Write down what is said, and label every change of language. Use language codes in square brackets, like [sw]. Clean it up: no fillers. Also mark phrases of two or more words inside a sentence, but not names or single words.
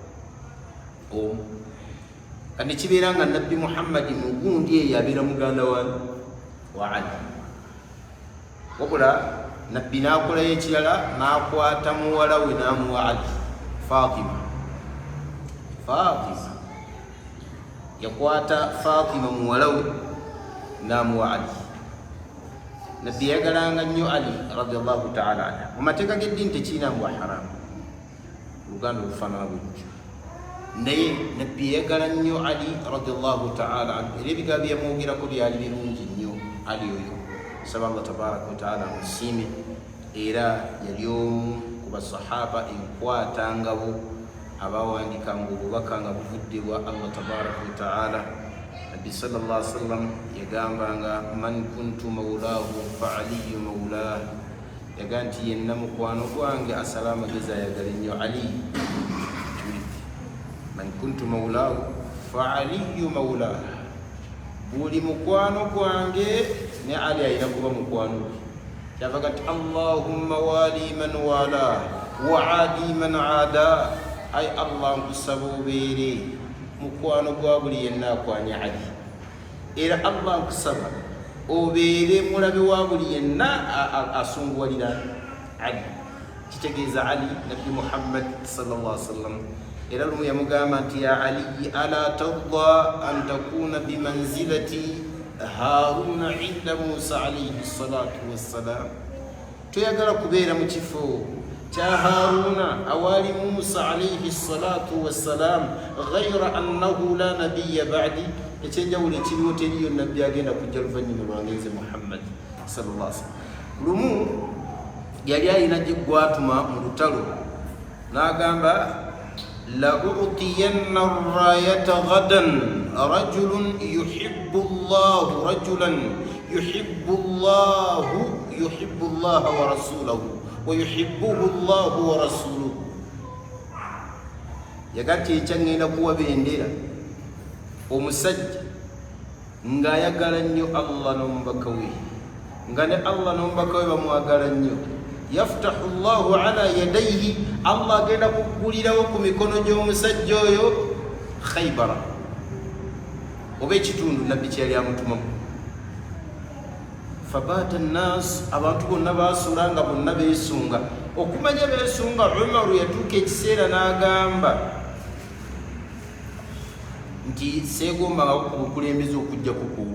[lg] Kandi kibeera nga Nabbi Muhammad mugundi eyo abeera muganda wa Ali, wabula Nabbi n'akolayo ekirala, n'akwata muwala we n'amuwa Ali, Fatima. Yakwata Fatima muwala we n'amuwa Ali. Nabbi yagalanga nnyo Ali [ar] رضي الله تعالى عنه. [lg] Mu mateeka g'eddiini tekiinambwa haramu, luganda olufaanana bw'ekyo, naye Nabbi yagala nnyo Ali [ar] رضي الله تعالى عنه, [lg] era ebigambo byamwogerako byali birungi nnyo. Ali oyo saba [ar] الله تبارك وتعالى [lg] musiime, era yali omu ku basahaba enkwatangabo abawandikanga obubaka nga buvudde bwa [ar] الله تبارك وتعالى. [lg] Nabbi [ar] صلى الله عليه وسلم [lg] yagambanga [ar] من كنت مولاه فعلي مولاه, [lg] yaga nti yenna mukwano gwange asala amagezi ayagala ennyo Ali. [ar] من كنت مولاه فعلي مولاه, [lg] buli mukwano gwange ne Ali ayina kuba mukwano gwe. Kyava gati [ar] اللهم وال من والى وعاد من عادى, [lg] ay Allah nkusaba obeere mukwano gwa buli yenna akwanya Ali, era Allah nkusaba obeere mulabe wa buli yenna asunguwalira Ali. Kitegeeza Ali Nabbi Muhammad [ar] صلى الله عليه وسلم [lg] era lumu yamugamba nti [ar] يا علي ألا ترضى أن تكون بمنزلة هارون عند موسى عليه الصلاة والسلام, [lg] toyagala kubeera mu kifo kya Haruna awali Musa [ar] عليه الصلاة والسلام, غير أنه لا نبي بعدي, [lg] ekyenjawulo ekiriwo teriyo nabbi agenda kujja luvannyuma lwange nze Muhammad [ar] صلى الله عليه وسلم. [lg] Lumu yali alina gye gwatuma mu lutalo n'agamba [ar] لأعطين الراية غدا رجلا يحب الله رجلا يحب الله ورسوله ويحبه الله ورسوله. [lg] Yagati ekyangenda kuwa bendera omusajja ng'ayagala nnyo Allah n'omubaka we, nga ne Allah n'omubaka we bamwagala nnyo. [ar] يفتح الله على يديه, [lg] Allah agenda kuggulirawo ku mikono gy'omusajja oyo Khaybara oba ekitundu nabbi kye yali amutumamu. [ar] فبات الناس, [lg] abantu bonna baasula nga bonna beesunga. Okumanya beesunga, Umaru yatuuka ekiseera n'agamba nti seegombanga ku bukulembeze okujja kukuulu.